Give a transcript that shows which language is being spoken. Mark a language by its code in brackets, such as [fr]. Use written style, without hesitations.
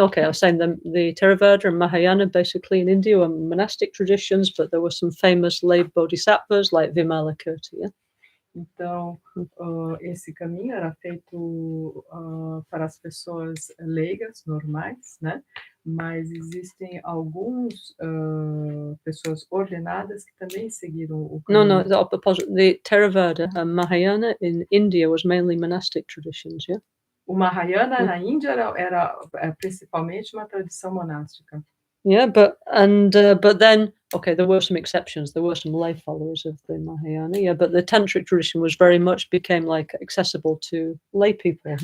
[en] Okay, I was saying the Theravada and Mahayana, basically in India, were monastic traditions, but there were some famous lay bodhisattvas like Vimalakirti. Yeah? [pt] Então, esse caminho era feito para as pessoas leigas, normais, né? Mas existem alguns pessoas ordenadas que também seguiram o caminho. [en] No, the opposite. The Theravada and Mahayana in India was mainly monastic traditions, yeah? O Mahayana na Índia era principalmente uma tradição monástica. Yeah, but then, okay, there were some exceptions. There were some lay followers of the Mahayana, yeah, but the tantric tradition was very much became like accessible to lay people.